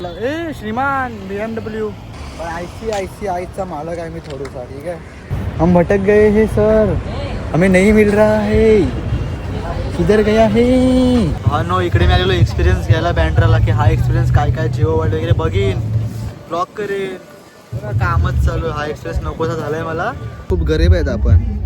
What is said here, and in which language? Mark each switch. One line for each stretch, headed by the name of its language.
Marathi: ए श्रीमान BMW ICICIचा मालक आहे मी थोडासा.
Hindi: ठीक है, हम भटक गए हैं सर, हमें नहीं मिल रहा है, किधर गया है.
Marathi: हा नो, इकडे मी आलेलो एक्सपिरियन्स घ्यायला बँड्राला, की हा एक्सपिरियन्स काय काय जिओ वर्ल्ड वगैरे बघीन, ब्लॉग करेन. कामच चालू आहे. हा एक्सपिरियन्स नकोसा झालाय मला. खूप गरीब आहेत आपण.